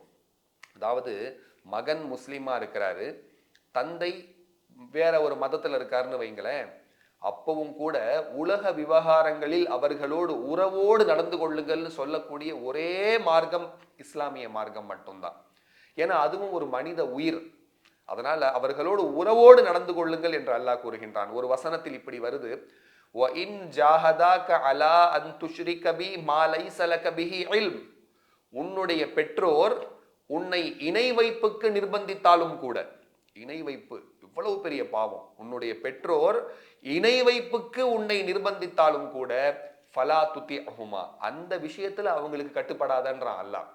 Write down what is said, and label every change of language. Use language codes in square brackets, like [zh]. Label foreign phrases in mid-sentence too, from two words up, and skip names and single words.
[ta] அதாவது மகன் முஸ்லிமா இருக்கிறாரு, தந்தை வேற ஒரு மதத்துல இருக்காருன்னு வைங்களேன், அப்பவும் கூட உலக விவகாரங்களில் அவர்களோடு உறவோடு நடந்து கொள்ளுங்கள்னு சொல்லக்கூடிய ஒரே மார்க்கம் இஸ்லாமிய மார்க்கம் மட்டும்தான். ஏன்னா அதுவும் ஒரு மனித உயிர். அதனால அவர்களோடு உறவோடு நடந்து கொள்ளுங்கள் என்று அல்லாஹ் கூறுகின்றான். ஒரு வசனத்தில் இப்படி வருது, [ar] وَإِنْ جَاهَدَاكَ عَلَىٰ أَنْ تُشْرِكَ بِي مَا لَيْسَ لَكَ بِهِ عِلْمٌ. [ta] உன்னுடைய பெற்றோர் உன்னை இணை வைப்புக்கு நிர்பந்தித்தாலும் கூட, இணை வைப்பு இவ்வளவு பெரிய பாவம், உன்னுடைய பெற்றோர் இணை வைப்புக்கு உன்னை நிர்பந்தித்தாலும் கூட [ar] فلا تطعهما, [ta] அந்த விஷயத்துல அவங்களுக்கு கட்டுப்படாதன்றான் அல்லாஹ்.